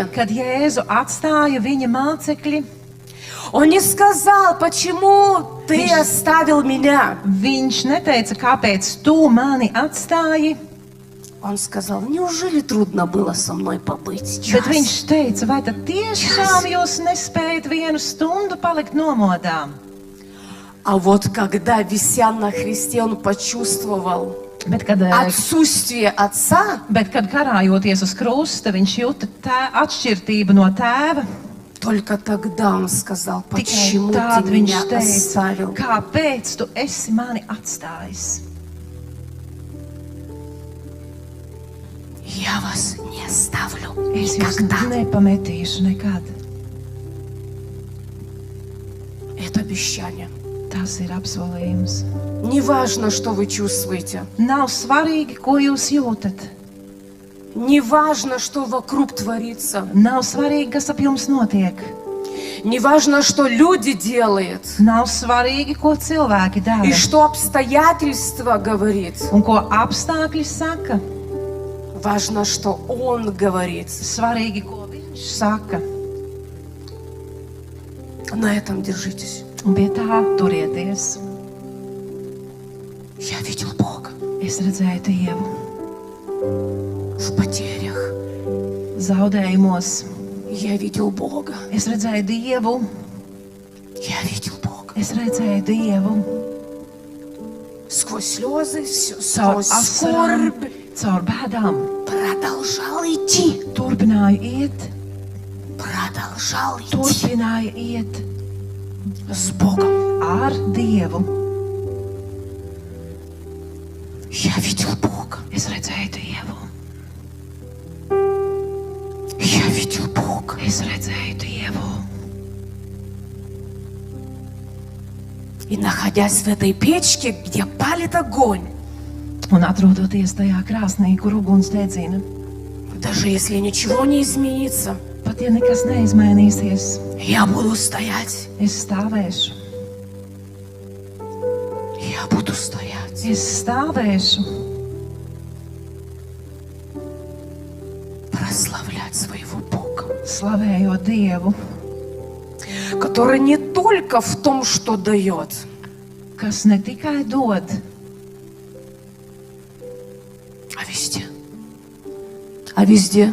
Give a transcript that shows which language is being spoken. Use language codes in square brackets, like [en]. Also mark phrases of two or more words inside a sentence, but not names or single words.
[lv] Kad Jēzu atstāja viņa mācekļi, [ru] Он не сказал: почему ты оставил меня. [lv] viņš neteica, kāpēc tu mani atstāji, [ru] Он сказал: неужели трудно было со мной побыть [lv] bet [ru] час? [lv] viņš teica, vai tad tiešām jūs nespējat vienu stundu palikt nomodā? [ru] А вот когда, вися на Христе, он почувствовал, [lv] Bet, kad, [ru] отсутствие отца, [lv] bet, kad karājoties uz krusta, viņš jūta atšķirtību no tēva. [ru] только тогда он сказал, [lv] Tikai [ru] почему [lv] tad [ru] ты [lv] viņš [ru] меня [lv] teica, [ru] оставил. [lv] kāpēc tu esi mani atstājis? [ru] Я вас не оставлю [lv] Es jūs [ru] никогда. [lv] nepametīšu nekad. [ru] Это обещание. [lv] Tas ir apsolījums. [ru] Неважно, что вы чувствуете. [lv] Nav svarīgi, ko jūs jūtat. [ru] Неважно, что вокруг творится. [lv] Nav svarīgi, kas ap jums notiek. [ru] Неважно, что люди делают. [lv] Nav svarīgi, ko cilvēki dara [ru] И что обстоятельства говорит. [lv] un ko apstākļi saka. [ru] Важно, что он говорит. [lv] Svarīgi, ko viņš saka. [ru] На этом держитесь. [lv] Un pie tā turieties. [ru] Я видел Бога [lv] Es redzēju Dievu [ru] в потерях. [lv] zaudējumos. [ru] Я видел Бога. [lv] Es redzēju Dievu. [ru] Я видел Бога. [lv] Es redzēju Dievu [ru] Сквозь слезы, [lv] caur [ru] сквозь [lv] asarām, [ru] скорбь [lv] caur bēdām. [ru] продолжал идти. [lv] Turpināju iet, [ru] Продолжал идти [lv] turpināju iet [ru] с Богом. [lv] ar Dievu. [ru] Я видел Бога. [lv] Es redzēju Dievu. [ru] Я видел Бога. [lv] Es redzēju Dievu. [ru] И находясь в этой печке, где палит огонь, [lv] Un atrodoties tajā krāsnī, kur uguns dedzina, [ru] даже если ничего не изменится, [lv] pat ja nekas neizmainīsies, [ru] я буду стоять. [lv] es stāvēšu. [ru] Я буду стоять. [lv] Es stāvēšu, [ru] Прославлять своего Бога, [lv] slavējot Dievu, [ru] который не только в том, что дает, [lv] kas ne tikai dod, [ru] а везде. А везде.